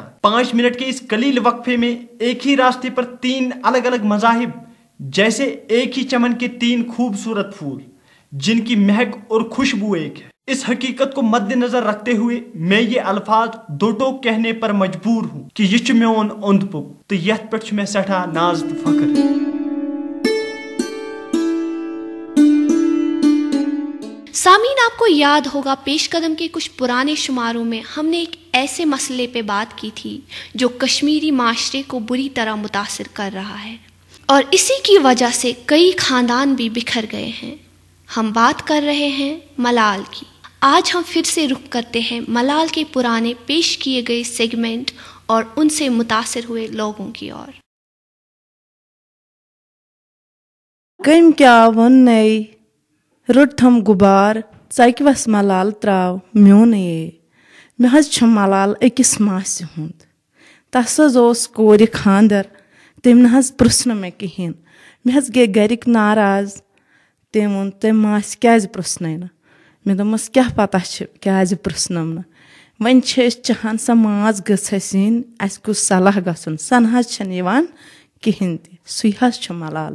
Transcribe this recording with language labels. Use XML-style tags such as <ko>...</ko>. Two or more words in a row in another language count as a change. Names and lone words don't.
<ur>5 منٹ کے اس قلیل وقفے میں ایک ہی راستے پر 3 الگ الگ مذاہب جیسے ایک ہی چمن کے 3 خوبصورت پھول جن کی مہک اور خوشبو ایک ہے. اس حقیقت کو مد نظر رکھتے ہوئے میں یہ الفاظ دو ٹوک کہنے پر مجبور ہوں کہ</ur> <ks>یہ میون اوند پک تو یت پہ میں سٹھا ناز تو فخر.</ks> <ur>سامعین، آپ کو یاد ہوگا پیش قدم کے کچھ پرانے شماروں میں ہم نے ایک ایسے مسئلے پہ بات کی تھی جو کشمیری معاشرے کو بری طرح متاثر کر رہا ہے اور اسی کی وجہ سے کئی خاندان بھی بکھر گئے ہیں. ہم بات کر رہے ہیں ملال کی. آج ہم پھر سے رخ کرتے ہیں ملال کے پرانے پیش کیے گئے سیگمنٹ اور ان سے متاثر ہوئے لوگوں کی اور.</ur> <ks>کم کیا ون نئی رٹم غبار ژکوس ملال تراو میون مے حظ ملال اکس ماسہ ہند تس حظ کور خاندر تم نہ حظ پرژھ مے کہین مے حظ گئی گرک ناراض تم وون تم ماس کیازِ پرژھنے نہ مے دوپمس کیا پتہ کیازِ پرژھنم نہ وۄنۍ چھِ أسۍ چاہان سۄ ماز گٔژھ اَسہِ یِنۍ اَسہِ گوٚژھ صلاح گژھُن سۄ نہ حظ چھنہٕ یِوان کِہیٖنۍ تہِ سُے حظ چھُ ملال.</ks>